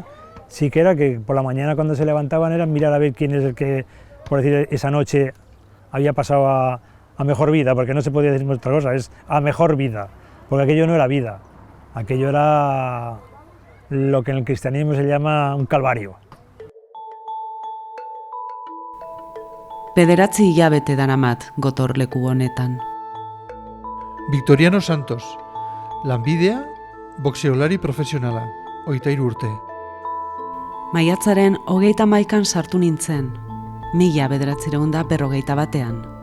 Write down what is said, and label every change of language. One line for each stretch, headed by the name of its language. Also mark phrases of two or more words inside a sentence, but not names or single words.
Spanish: Sí que era que por la mañana, cuando se levantaban, era mirar a ver quién es el que, por decir, esa noche había pasado a mejor vida, porque no se podía decir otra cosa, es a mejor vida, porque aquello no era vida, aquello era lo que en el cristianismo se llama un calvario.
Basque: Bederatzi hilabete daramat gotorleku honetan. Victoriano Santos, lanbidea, boxeolari profesionala, 23 urte. Maiatzaren 31an sartu nintzen, 1941.